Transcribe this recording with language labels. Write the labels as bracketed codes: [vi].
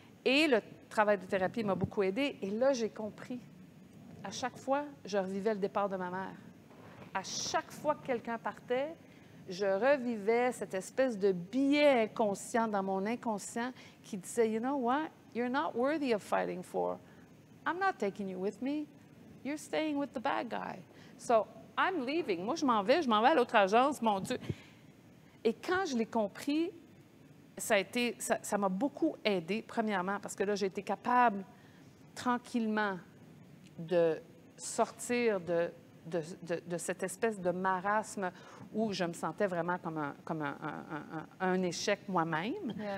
[fr] Et le travail de thérapie m'a beaucoup aidée. Et là, j'ai compris. À chaque fois, je revivais le départ de ma mère. À chaque fois que quelqu'un partait, je revivais cette espèce de biais inconscient dans mon inconscient qui disait, [en] you know what, you're not worthy of fighting for. I'm not taking you with me. You're staying with the bad guy. So I'm leaving. [fr] Moi, je m'en vais à l'autre agence, mon Dieu. Et quand je l'ai compris, ça m'a beaucoup aidée, premièrement, parce que là, j'ai été capable tranquillement de sortir de cette espèce de marasme où je me sentais vraiment comme un échec moi-même.